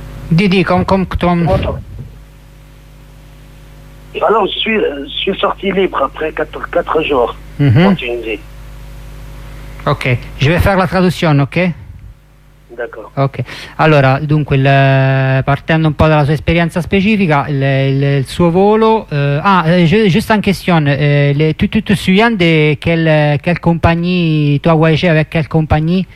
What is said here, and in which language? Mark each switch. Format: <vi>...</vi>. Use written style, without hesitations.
<fr>Didi, comme toi. Alors, je suis sorti libre après 4 jours en Tunisie. Ok, je vais faire la traduction, ok? D'accord.</fr> <it>Ok, allora, dunque, partendo un po' dalla sua esperienza specifica, il suo volo.</it> <fr>Juste en question, tu te souviens de quelle compagnie, tu as voyagé avec quelle compagnie?</fr>